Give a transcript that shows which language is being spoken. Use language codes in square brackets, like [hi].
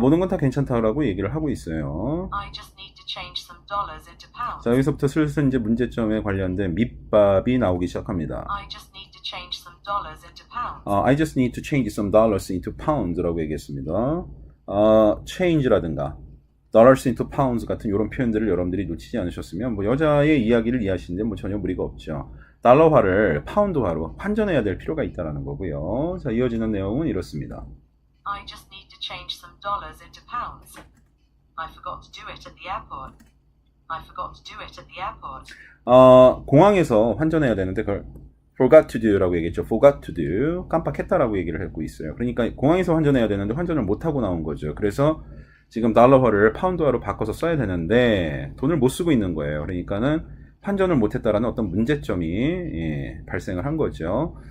[ko] 모든 건 다 괜찮다라고 얘기를 하고 있어요. [en] I just need to change some dollars into pounds. [ko] 자, 여기서부터 슬슬 이제 문제점에 관련된 밑밥이 나오기 시작합니다. [en] I just need to change some dollars into pounds. I just need to change some dollars into pounds라고 [ko] 얘기했습니다. change라든가 [en] dollars into pounds [ko] 같은 이런 표현들을 여러분들이 놓치지 않으셨으면 뭐 여자의 이야기를 이해하시는데 뭐 전혀 무리가 없죠. 달러화를 파운드화로 환전해야 될 필요가 있다는 거고요. 자, 이어지는 내용은 이렇습니다. [en] I just need to change some dollars into pounds. I forgot to do it at the airport. I forgot to do it at the airport. [ko] 공항에서 환전해야 되는데 그걸 [en] forgot to do [ko] 라고 얘기했죠. [en] forgot to do. [ko] 깜빡했다라고 얘기를 하고 있어요. 그러니까 공항에서 환전해야 되는데 환전을 못하고 나온 거죠. 그래서 지금 달러화를 파운드화로 바꿔서 써야 되는데 돈을 못 쓰고 있는 거예요. 그러니까는 환전을 못했다라는 어떤 문제점이 예, 발생을 한 거죠.